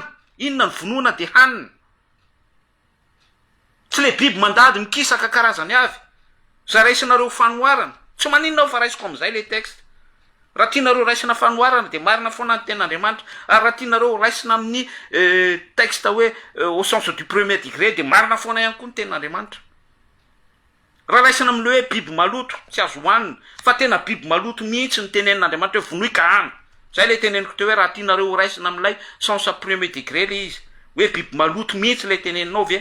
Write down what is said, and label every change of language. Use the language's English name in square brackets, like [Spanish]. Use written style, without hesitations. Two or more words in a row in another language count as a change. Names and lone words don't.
[Malagasy] Inona ny vonoana dia hanina. Tsy le biby mandady mikisaka karazany avy. Zay raisinareo fanoarana. Tsy maninona fa raisiko amin'izay le texte. Raha tianareo raisina fanoarana dia marina foana ny ten'Andriamanitra. Ary raha tianareo raisina amin'ny texte hoe [French] au sens du premier degré [Malagasy] dia marina foana ihany koa ny ten'Andriamanitra. Raha raisina amin'le hoe biby maloto tsy azo hohanina, fa tena biby maloto mihitsy ny tenen'Andriamanitra hoe vonoy ka hany. Zay le teneniko teo hoe raha tianareo raisina amin'ilay [French] sens premier degré [Malagasy] le izy, hoe biby maloto mihitsy le teneninao ve.